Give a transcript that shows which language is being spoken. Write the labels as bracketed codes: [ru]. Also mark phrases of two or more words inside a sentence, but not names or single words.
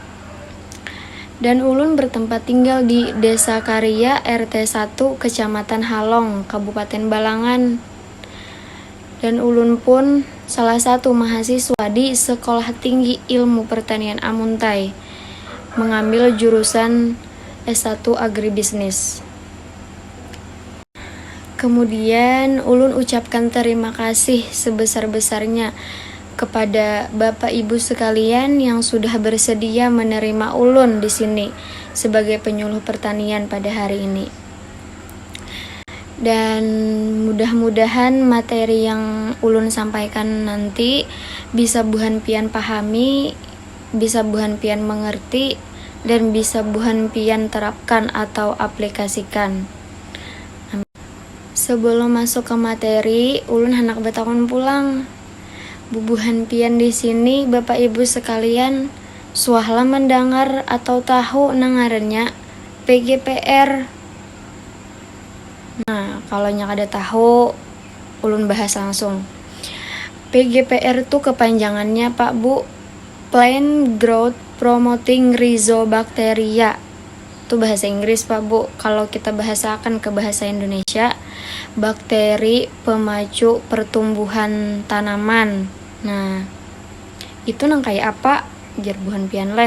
[id] Dan ulun bertempat tinggal di Desa Karya RT 1 Kecamatan Halong, Kabupaten Balangan. Dan ulun pun salah satu mahasiswa di Sekolah Tinggi Ilmu Pertanian Amuntai, mengambil jurusan S1 Agribisnis. Kemudian ulun ucapkan terima kasih sebesar-besarnya kepada Bapak Ibu sekalian yang sudah bersedia menerima ulun di sini sebagai penyuluh pertanian pada hari ini. Dan mudah-mudahan materi yang ulun sampaikan nanti bisa buhan pian pahami, bisa buhan pian mengerti, dan bisa buhan pian terapkan atau aplikasikan. [bjn] Sebelum masuk ke materi, ulun hendak batakon pulang. Bubuhan pian di sini Bapak Ibu sekalian, suahlah mendengar atau tahu nangarannya PGPR. Nah, kalau nyak ada tahu, ulun bahas langsung. [id] PGPR itu kepanjangannya Pak Bu, [en] Plant Growth Promoting Rhizobacteria. [id] Itu bahasa Inggris Pak Bu. Kalau kita bahasakan ke bahasa Indonesia, bakteri pemacu pertumbuhan tanaman. [bjn] Nah, itu nang kayak apa? Jar buhan pian leh.